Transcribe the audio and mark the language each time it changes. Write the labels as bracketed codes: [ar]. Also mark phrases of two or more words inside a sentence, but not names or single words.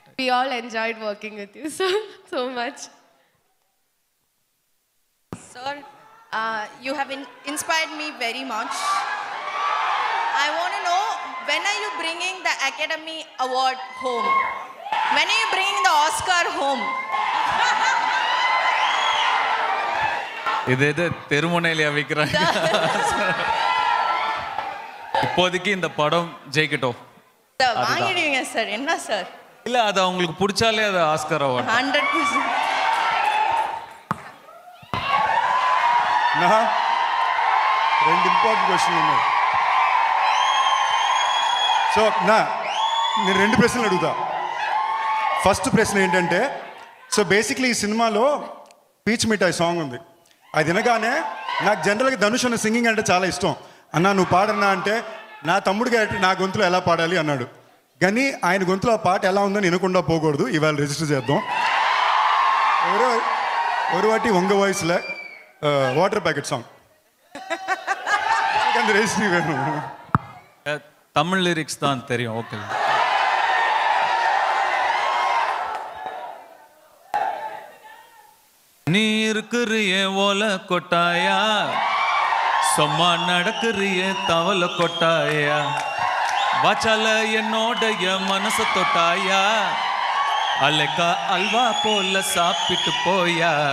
[en] We all enjoyed working with you so much. Sir, you have inspired me very much. I want to know, when are you bringing the Academy Award home? When are you bringing the Oscar home? [ta] இதே தெருமுனையில விற்கிறாங்க. இப்போதைக்கு இந்த படம் ஜெயிக்கட்டும். வாங்கிடுவீங்க சார். என்ன சார்? இல்ல, அது அவங்களுக்கு பிடிச்சாலே அது [en] Oscar award. [ta] 100%. [te] నా 2 [en] important questions [te] ఉన్నాయి. సో నేను 2 ప్రశ్నలు అడుగుతా. ఫస్ట్ ప్రశ్న ఏంటంటే, [en] so basically [te] ఈ సినిమాలో పీచ్ మిఠాయి సాంగ్ ఉంది. అది వినగానే నాకు జనరల్గా ధనుష్ అన్న సింగింగ్ అంటే చాలా ఇష్టం. అన్నా నువ్వు పాడన్నా అంటే నా తమ్ముడు గారి నా గొంతులో ఎలా పాడాలి అన్నాడు. కానీ ఆయన గొంతులో ఆ పాట ఎలా ఉందని వినకుండా పోకూడదు. ఇవాళ రిజిస్టర్ చేద్దాం. [ta] ஒரு வாட்டி உங்க வாய்ஸ்ல வாட்டர் பேக்கெட் சாங் அந்த ரெஜிஸ்ட்ரி வேணும். தமிழ் லிரிக்ஸ் தான் தெரியும். ஓகே. நீ இருக்கிறிய ஓல கொட்டாயா, சும்மா நடக்கிறிய தவள கொட்டாயா, வாச்சால என்னோடைய மனச தொட்டாயா, அலைக்கா அல்வா போல சாப்பிட்டு போயா,